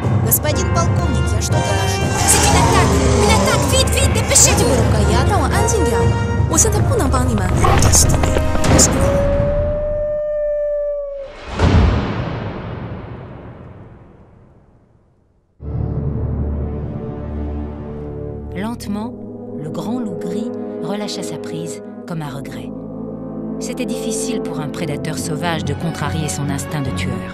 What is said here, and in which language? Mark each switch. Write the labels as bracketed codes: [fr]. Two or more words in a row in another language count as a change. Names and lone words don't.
[ru] Господин полковник, я что-то нашел. [fr] C'est une attaque! Vite, vite, dépêchez-vous! [zh] 让我安静点，我现在不能帮你们。 [en] Destiny is gone. [fr] Lentement, le grand loup gris relâcha sa prise, comme à regret. C'était difficile pour un prédateur sauvage de contrarier son instinct de tueur.